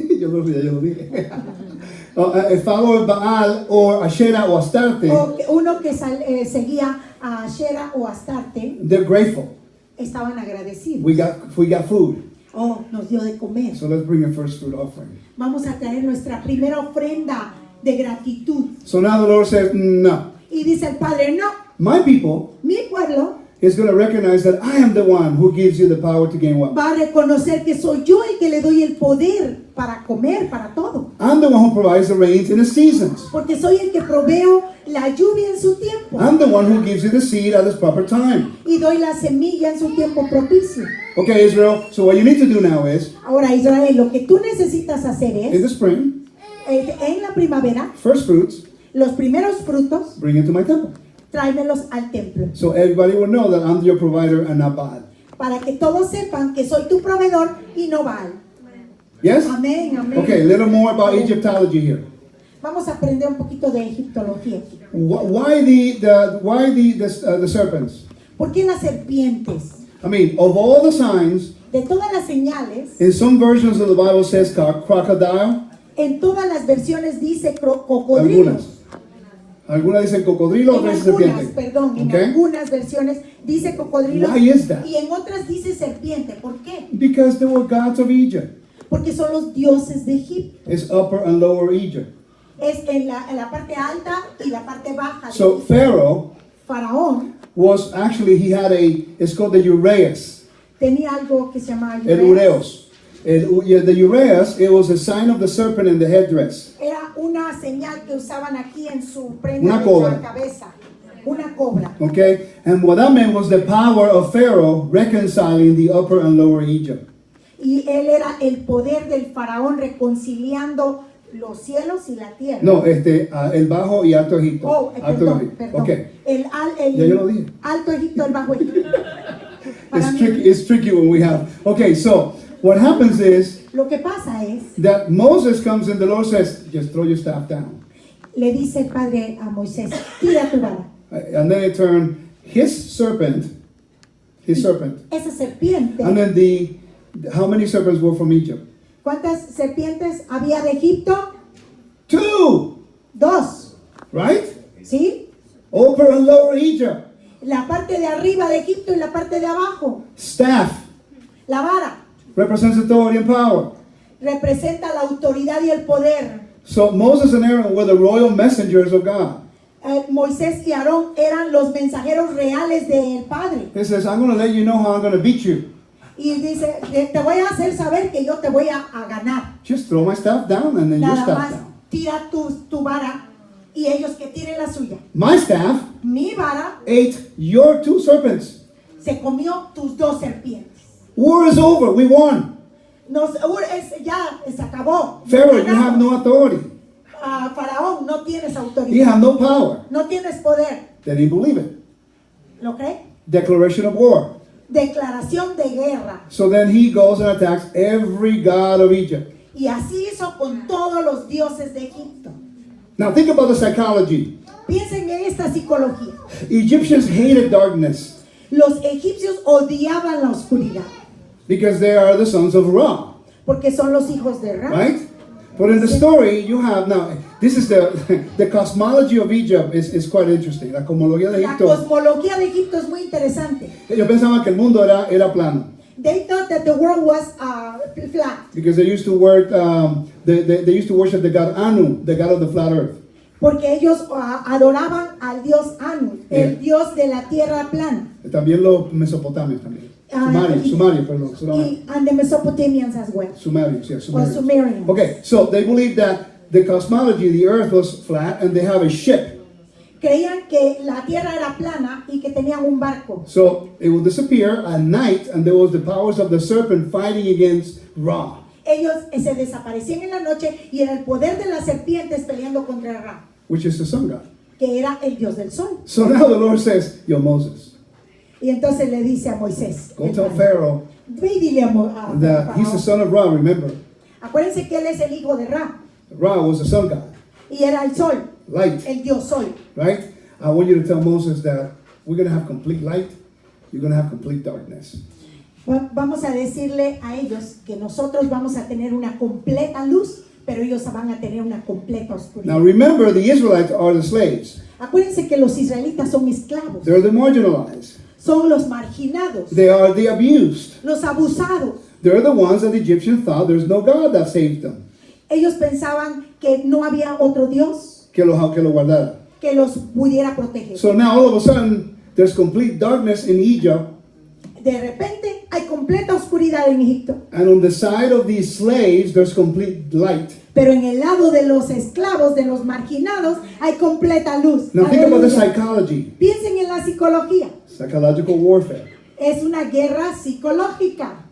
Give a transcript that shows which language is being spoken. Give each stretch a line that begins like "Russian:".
Spanish: yo lo dije,
English: a follower of Baal or Asherah or Astarte,
Spanish: o uno que seguía a Asherah o Astarte,
English: they're grateful.
Spanish: estaban agradecidos.
English: We got food,
Spanish: Oh, nos dio de comer.
English: so let's bring a first fruit offering.
Spanish: Vamos a traer nuestra primera ofrenda de gratitud.
English: So now the Lord says, no,
Spanish: Y dice el Padre, no,
English: my people
Spanish: mi pueblo
English: is going to recognize that I am the one who gives you the power to gain wealth.
Spanish: va a reconocer que soy yo el que le doy el poder para comer, para todo.
English: I'm the one who provides the rains in the seasons.
Spanish: Porque soy el que proveo la lluvia en su tiempo.
English: I'm the one who gives you the seed at its proper time.
Spanish: Y doy la semilla en su tiempo propicio.
English: Okay, Israel, so what you need to do now is,
Spanish: Ahora, Israel, lo que tú necesitas hacer
English: in
Spanish: es,
English: the spring,
Spanish: en la primavera,
English: first fruits,
Spanish: los primeros frutos,
English: bring it to my temple.
Spanish: tráemelos al templo.
English: So everybody will know that I'm your provider and not Baal.
Spanish: Para que todos sepan que soy tu proveedor y no Baal.
English: Yes?
Spanish: Amén, amén.
English: Okay, a little more about Egyptology here.
Spanish: Vamos a aprender un poquito de egiptología.
English: Why the serpents?
Spanish: ¿Por qué las serpientes?
English: I mean, of all the signs,
Spanish: De todas las señales,
English: in some versions of the Bible says crocodile.
Spanish: en todas las versiones dice cocodrilo. Algunas dicen cocodrilo, En otras algunas, serpiente. perdón, en
English: Okay?
Spanish: algunas versiones dice cocodrilo
English: Why is that?
Spanish: y en otras dice serpiente. ¿Por qué?
English: Because they were gods of Egypt.
Spanish: Porque son los dioses de Egipto.
English: It's upper and lower Egypt.
Spanish: Es en la parte alta y la parte baja.
English: So Pharaoh
Spanish: Faraón
English: was actually, it's called the Uraeus.
Spanish: tenía algo que se llamaba El Ureos.
English: The Uraeus, it was a sign of the serpent in the headdress.
Spanish: Era una señal que usaban aquí en su prenda Una de cobra. la cabeza. Una cobra.
English: Okay? And what that meant was the power of Pharaoh reconciling the upper and lower Egypt.
Spanish: Y él era el poder del faraón reconciliando los cielos y la tierra. No, el bajo y alto Egipto. Oh, Alto perdón, Egipto. perdón.
English: Okay.
Spanish: El Ya yo lo dije. alto Egipto, el bajo Egipto. Para mí,
English: It's tricky when we have. Okay, so what happens is
Spanish: lo que pasa es,
English: that Moses comes and the Lord says, just throw your staff down.
Spanish: le dice el Padre a Moisés, tira tu vara.
English: And then it turned his serpent,
Spanish: Esa serpiente,
English: and then how many serpents were from Egypt?
Spanish: ¿cuántas serpientes había de Egipto?
English: 2,
Spanish: 2,
English: right?
Spanish: ¿sí?
English: Upper and lower Egypt.
Spanish: La parte de arriba de Egipto y la parte de abajo.
English: Staff
Spanish: La vara
English: represents authority and power.
Spanish: representa la autoridad y el poder.
English: So Moses and Aaron were the royal messengers of God.
Spanish: Moisés y Aarón eran los mensajeros reales del Padre.
English: He says, I'm going to let you know how I'm going to beat you.
Spanish: Y dice, te voy a hacer saber que yo te voy a ganar.
English: Just throw my staff down and then your
Spanish: Nada
English: staff
Spanish: más
English: down.
Spanish: tira tu vara y ellos que tiren la suya.
English: My staff
Spanish: Mi vara
English: ate your 2 serpents.
Spanish: se comió tus 2 serpientes.
English: War is over. We won.
Spanish: Ya se acabó.
English: Pharaoh, you have no authority.
Spanish: Faraón, no tienes
English: You
Spanish: autoridad.
English: have no power.
Spanish: No tienes poder.
English: They didn't believe it.
Spanish: ¿Lo cree?
English: Declaration of war.
Spanish: Declaración de guerra.
English: So then he goes and attacks every god of Egypt.
Spanish: Y así hizo con todos los dioses de Egipto.
English: Now think about the psychology.
Spanish: Piensen en esta psicología.
English: Egyptians hated darkness
Spanish: Los egipcios odiaban la oscuridad
English: because they are the sons of Ra,
Spanish: porque son los hijos de Ra.
English: right? But in the story you have now, this is the cosmology of Egypt is quite interesting.
Spanish: La cosmología de La Egipto. cosmología de Egipto es muy interesante. Ellos pensaban que el mundo era plano
English: They thought that the world was flat because they used to worship they used to worship the god Anu, the god of the flat earth.
Spanish: porque ellos adoraban al dios Anu, el dios de la tierra plana. También los mesopotamios también. Sumerios, perdón.
English: And the Mesopotamians as well. Sumerians, yeah, Or Sumerians. Sumerians. Okay, so they believe that the cosmology, the earth was flat and they have a ship.
Spanish: Creían que la tierra era plana y que tenían un barco.
English: So it would disappear at night and there was the powers of the serpent fighting against Ra.
Spanish: Ellos se desaparecían en la noche y era el poder de las serpientes peleando contra Ra,
English: Which is the sun god.
Spanish: que era el dios del sol.
English: So now the Lord says, yo, Moses,
Spanish: Y entonces le dice a Moisés,
English: go tell Pharaoh
Spanish: ve y dile a
English: that he's the
Spanish: Faraón.
English: son of Ra, remember.
Spanish: Acuérdense que él es el hijo de Ra
English: Ra was the sun god,
Spanish: y era el sol,
English: light,
Spanish: el dios sol.
English: right? I want you to tell Moses that we're going to have complete light, you're going to have complete darkness.
Spanish: Vamos a decirle a ellos que nosotros vamos a tener una completa luz, pero ellos van a tener una completa oscuridad.
English: Now remember, the Israelites are the slaves.
Spanish: Acuérdense que los israelitas son esclavos,
English: They're the marginalized.
Spanish: son los marginados,
English: They are the abused.
Spanish: los abusados.
English: They're the ones that the Egyptians thought there's no God that saved them.
Spanish: Ellos pensaban que no había otro Dios Que lo guardara. que los pudiera proteger.
English: So now all of a sudden, there's complete darkness in Egypt.
Spanish: De repente hay completa oscuridad en Egipto,
English: And on the side of these slaves, there's complete light.
Spanish: pero en el lado de los esclavos, de los marginados, hay completa luz.
English: Now think about the
Spanish: Aleluya.
English: psychology,
Spanish: Piensen en la psicología.
English: psychological warfare.
Spanish: Es una guerra psicológica.